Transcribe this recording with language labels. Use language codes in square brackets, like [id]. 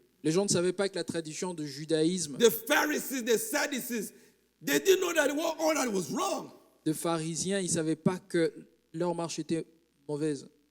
[fr] Les gens ne savaient pas que la tradition du judaïsme, [en] the Pharisees, the Sadducees, they didn't know that all that was wrong. [fr] de pharisiens, ils ne savaient pas que leur marche était mauvaise.